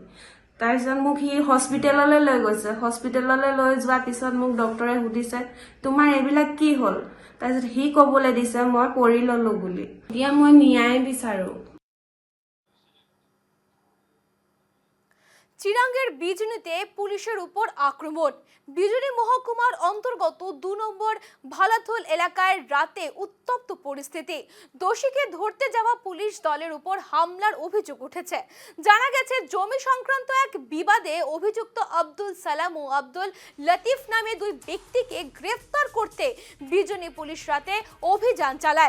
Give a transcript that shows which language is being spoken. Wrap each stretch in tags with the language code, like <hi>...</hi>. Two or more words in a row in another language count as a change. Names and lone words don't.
<as>তাৰপিছত মোক সি হস্পিটেললৈ লৈ গৈছে। হস্পিটেললৈ লৈ যোৱাৰ পিছত মোক ডক্টৰে সুধিছে তোমাৰ এইবিলাক কি হ'ল। তাৰপিছত সি ক'বলৈ দিছে মই পৰি ল'লো বুলি। এতিয়া মই ন্যায় বিচাৰোঁ।</as> <bn>চিরাঙ্গের বিজনীতে পুলিশের উপর আক্রমণ। বিজনী মহকুমার অন্তর্গত ২ নম্বর ভালাথল এলাকায় রাতে উত্তপ্ত পরিস্থিতি। দোষীকে ধরতে যাওয়া পুলিশ দলের উপর হামলার অভিযোগ উঠেছে। জানা গেছে জমি সংক্রান্ত এক বিবাদে অভিযুক্ত আব্দুল সালাম ও আব্দুল লতিফ নামে ২ ব্যক্তিকে গ্রেফতার করতে বিজনী পুলিশ রাতে অভিযান চালায়।</bn>